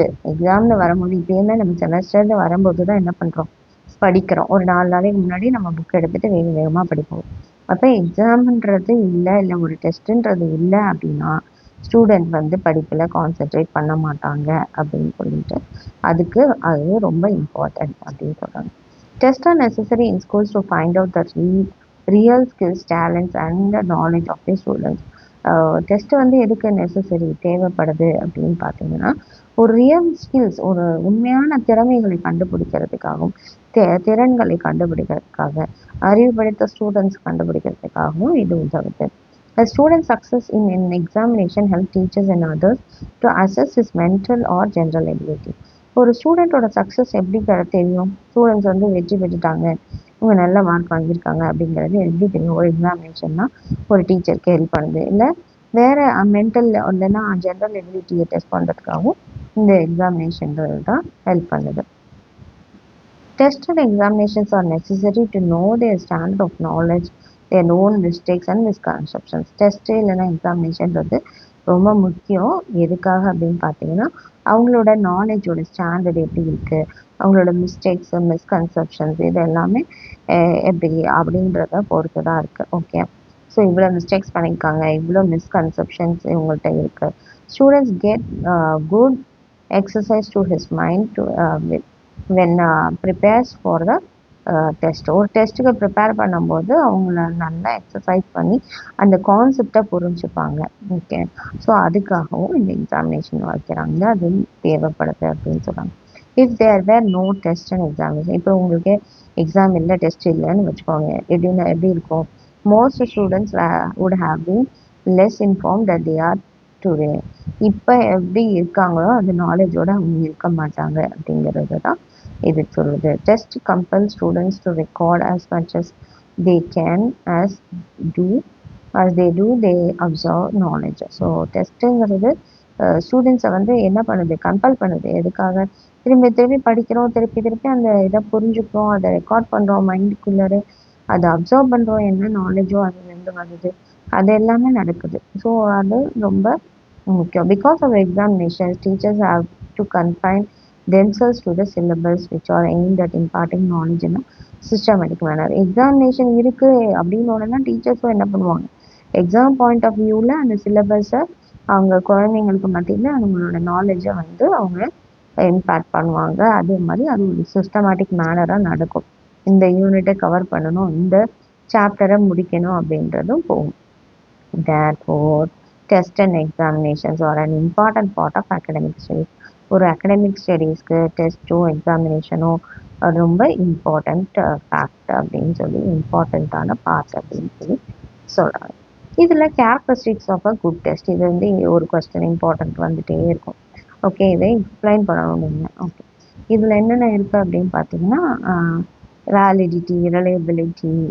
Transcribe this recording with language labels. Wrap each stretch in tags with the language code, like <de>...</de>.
<ta>எக்ஸாம்னு வரும்போது இப்பயுமே நம்ம செமஸ்டர்னு வரும்போது தான் என்ன பண்ணுறோம், படிக்கிறோம். ஒரு 4 நாளைக்கு முன்னாடி நம்ம புக் எடுத்துகிட்டு வேக வேகமாக படிப்போம். அப்போ எக்ஸாம்ன்றது இல்லை ஒரு டெஸ்ட்டுன்றது இல்லை அப்படின்னா ஸ்டூடெண்ட் வந்து படிப்பில் கான்சென்ட்ரேட் பண்ண மாட்டாங்க அப்படின்னு சொல்லிட்டு அதுக்கு அது ரொம்ப இம்பார்ட்டன்ட் அப்படின்னு சொல்கிறாங்க.</ta> <en>Tests are necessary in schools to find out the real skills, talents and the knowledge of the students.</en> <ta>Test வந்து எதுக்கு நெசசரி தேவைப்படுது அப்படின்னு பார்த்தீங்கன்னா, ஒரு ரியல் ஸ்கில்ஸ், ஒரு உண்மையான திறமைகளை கண்டுபிடிக்கிறதுக்காகவும் திறன்களை கண்டுபிடிக்கிறதுக்காக, அறிவு படித்த ஸ்டூடெண்ட்ஸ் கண்டுபிடிக்கிறதுக்காகவும் இது உதவுது.</ta> <en>A student's success in an examination help teachers and others to assess his mental or general ability.</en> <ta>ஒரு ஸ்டூடெண்ட்டோட சக்ஸஸ் எப்படி தெரியும்? ஸ்டூடெண்ட்ஸ் வந்து வெற்றி பெற்றுட்டாங்க, இவங்க நல்ல மார்க் வாங்கியிருக்காங்க அப்படிங்கிறது எப்படி தெரியும்? ஒரு எக்ஸாமினேஷன்னா ஒரு டீச்சருக்கு ஹெல்ப் பண்ணுது, இல்லை வேறு மென்டல் இல்லைன்னா ஜென்ரல் எபிலிட்டியை டெஸ்ட் பண்ணுறதுக்காகவும் இந்த எக்ஸாமினேஷன்கள் தான் ஹெல்ப் பண்ணுது.</ta> <en>Tests and examinations are necessary to know their standard of knowledge, their known mistakes and misconceptions.</en> <ta>Test இல்லைன்னா எக்ஸாமினேஷன்றது ரொம்ப முக்கியம். எதுக்காக அப்படின்னு பார்த்தீங்கன்னா, அவங்களோட நாலேஜோட ஸ்டாண்டர்ட் எப்படி இருக்குது, அவங்களோட மிஸ்டேக்ஸு, மிஸ்கன்செப்ஷன்ஸ் இது எல்லாமே எப்படி அப்படின்றத பொறுத்து தான் இருக்குது. ஓகே, ஸோ இவ்வளோ மிஸ்டேக்ஸ் பண்ணியிருக்காங்க, இவ்வளோ மிஸ்கன்செப்ஷன்ஸ் இவங்கள்ட்ட இருக்குது.</ta> <en>Students get good exercise to his mind to when prepares for the test.</en> <ta>ஒரு டெஸ்ட்டுக்கு ப்ரிப்பேர் பண்ணும்போது அவங்கள நல்லா எக்ஸசைஸ் பண்ணி அந்த கான்செப்டை புரிஞ்சுப்பாங்க. ஓகே, ஸோ அதுக்காகவும் இந்த எக்ஸாமினேஷன் வைக்கிறாங்க, அது தேவைப்படுது அப்படின்னு சொல்கிறாங்க.</ta> <en>if there were no test and examination,</en> <ta>இப்போ உங்களுக்கு எக்ஸாம் இல்லை டெஸ்ட் இல்லைன்னு வச்சுக்கோங்க, எப்படி இருக்கும்?</ta> <en>Most students would have been less inform that they are today.</en> <ta>இப்போ எப்படி இருக்காங்களோ அந்த நாலேஜோட அவங்க இருக்க மாட்டாங்க அப்படிங்கிறது தான் இது சொல்லுது.</ta> <en>Test compel students to record as much as they can as they do they observe knowledge.</en> <ta>So டெஸ்ட்டுங்கிறது ஸ்டூடெண்ட்ஸை வந்து என்ன பண்ணுது, கம்பல் பண்ணுது. எதுக்காக? திரும்பி படிக்கிறோம், திருப்பி அந்த இதை புரிஞ்சுக்கிறோம், அதை ரெக்கார்ட் பண்ணுறோம் மைண்டுக்குள்ளே, அதை அப்சர்வ் பண்ணுறோம், என்ன நாலேஜோ அதுலேருந்து வருது, அது எல்லாமே நடக்குது. ஸோ அது ரொம்ப முக்கியம்.</ta> <en>Because of examination teachers have to confine themselves to the syllabus which are aimed at imparting knowledge in a systematic manner.</en> <ta>Examination இருக்குது அப்படின்னு தான் டீச்சர்ஸும் என்ன பண்ணுவாங்க, எக்ஸாம் பாயிண்ட் ஆஃப் வியூவில் அந்த சிலபஸை அவங்க குழந்தைங்களுக்கு மத்தியில் அவங்களோட நாலேஜை வந்து அவங்க இம்பேக்ட் பண்ணுவாங்க. அதே மாதிரி அது ஒரு சிஸ்டமேட்டிக் மேனராக நடக்கும். இந்த யூனிட்டை கவர் பண்ணணும், இந்த சாப்டரை முடிக்கணும் அப்படின்றதும் போகும்.</ta> <en>Therefore, test and examinations are an important part of academic studies.</en> <ta>ஒரு அகடமிக் ஸ்டடீஸ்க்கு டெஸ்ட்டோ எக்ஸாமினேஷனோ ரொம்ப இம்பார்ட்டண்ட் ஃபேக்ட் அப்படின்னு சொல்லி, இம்பார்ட்டண்ட்டான பார்ட் அப்படின்னு சொல்லி சொல்கிறாங்க. இதில் characteristics of a good test, இது வந்து ஒரு கொஸ்டின் இம்பார்ட்டண்ட் வந்துகிட்டே இருக்கும். ஓகே, இதை எக்ஸ்பிளைன் பண்ணணும் நீங்கள். ஓகே, இதில் என்னென்ன இருக்குது அப்படின்னு பார்த்தீங்கன்னா, வேலிடிட்டி, ரிலையபிலிட்டி.</ta>